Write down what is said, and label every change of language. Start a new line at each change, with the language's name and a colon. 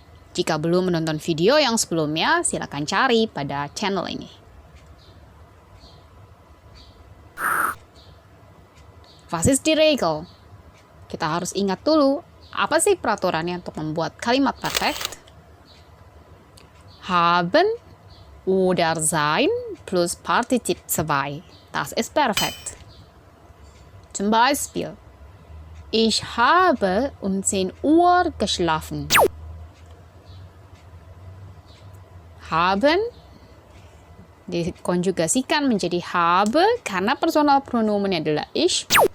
Indonesian: Jika belum menonton video yang sebelumnya, silakan cari pada channel ini.
German: Was ist die Regel?
Indonesian: Kita harus ingat dulu, apa sih peraturannya untuk membuat kalimat perfect?
German: Haben oder sein plus Partizip 2. Das ist perfekt. Zum Beispiel, ich habe um 10 Uhr geschlafen.
Indonesian: Haben dikonjugasikan menjadi habe karena personal pronomennya adalah ich.